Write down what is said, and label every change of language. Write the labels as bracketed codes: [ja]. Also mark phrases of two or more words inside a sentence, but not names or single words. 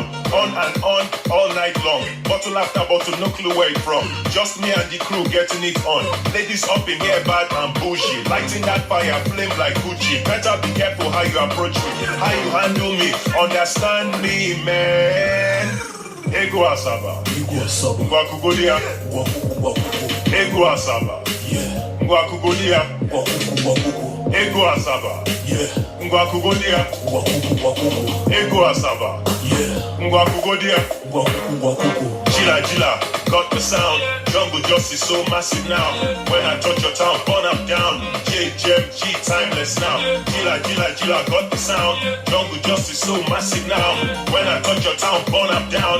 [en] On and on, all night long. Bottle after bottle, no clue where it from. Just me and the crew getting it on. Ladies up in here bad and bougie. Lighting that fire, flame like Gucci. Better be careful how you approach me. How you handle me, understand me, man. [ig] Ego Asaba. Ngwakugodia. Ego Asaba. Ngwakugodia. Ego Asaba. Ngwakugodia. Ego Asaba. Ngwakugodia. [en] Gila, got the sound. Jungle Justice so massive now. When I touch your town, burn up down. JMG, timeless now. Gila, got the sound. Jungle Justice so massive now. When I touch your town, burn up down.